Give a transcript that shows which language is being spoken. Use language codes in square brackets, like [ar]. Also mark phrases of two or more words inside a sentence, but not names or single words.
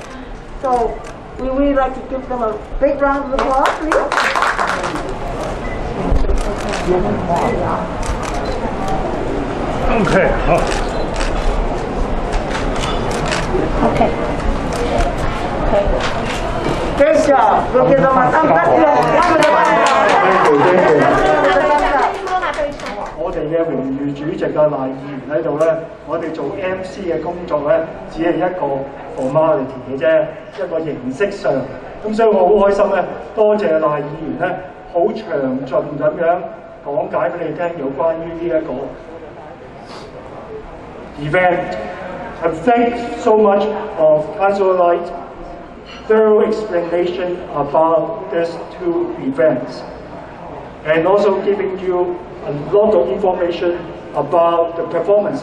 [en] So we would like to give them a big round of applause, please. Okay. Okay. Great job. We'll give them a thumbs up. [yue] 我哋嘅榮譽主席嘅賴議員喺度咧，我哋做 MC 嘅工作咧，只係一個 formality 嘅啫，一個形式上。咁所以我好開心咧，多謝賴議員咧，好詳盡咁樣咁講解俾你聽有關於呢一個 event. [en] And thanks so much of Councillor Light's thorough explanation about these two events, and also giving you a lot of information about the performance.